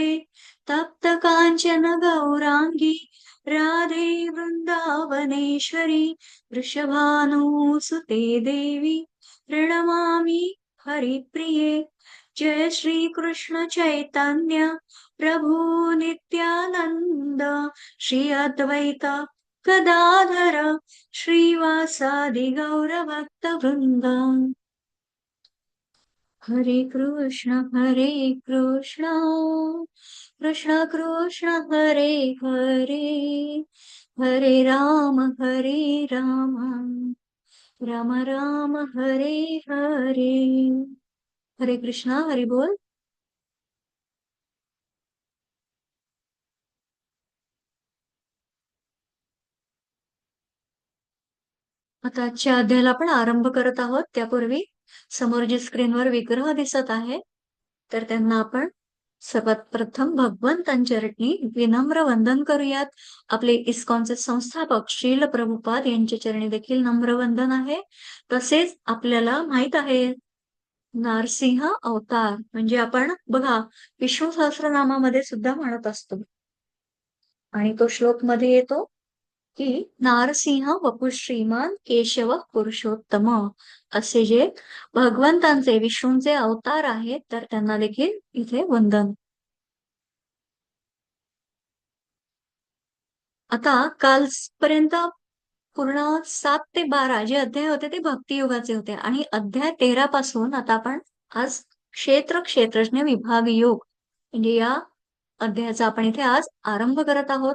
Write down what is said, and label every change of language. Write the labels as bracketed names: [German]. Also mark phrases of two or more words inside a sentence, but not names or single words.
[Sanskrit] तप्त काञ्चन गौराङ्गी राधे वृन्दावनेश्वरी वृषभानुसुते देवी प्रणमामि हरिप्रिये. जय श्री कृष्ण चैतन्य प्रभु नित्यानंद श्री अद्वैत गदाधर श्रीवासादि गौर भक्त वृंद. हरे कृष्ण कृष्ण कृष्ण हरे हरे हरे राम राम राम हरे हरे. [Hindi] हरे कृष्णा हरी बोल. [Marathi] आता आजच्या अध्यायाला आपण आरंभ करत आहोत. त्यापूर्वी समोर जे स्क्रीनवर विग्रह दिसत आहे तर त्यांना आपण सर्वात प्रथम भगवंतांच्या चरणी विनम्र वंदन करूयात. आपले इस्कॉनचे संस्थापक श्रील प्रभुपाद यांच्या चरणी देखील नम्र वंदन आहे. तसेच आपल्याला माहित आहे नारसिंह अवतार म्हणजे आपण बघा विष्णू सहस्रनामामध्ये सुद्धा म्हणत असतो आणि तो श्लोक मध्ये येतो की [Sanskrit] नारसिंह वपु श्रीमान केशव पुरुषोत्तम. [Marathi] असे जे भगवंतांचे विष्णूंचे अवतार आहेत तर त्यांना देखील इथे वंदन. आता कालपर्यंत पूर्ण 7 ते 12 जे अध्याय होते ते भक्तियुगाचे होते आणि अध्याय 13 पासून आता आपण आज क्षेत्रज्ञ विभाग योग म्हणजे या अध्यायाचा आपण इथे आज आरंभ करत आहोत.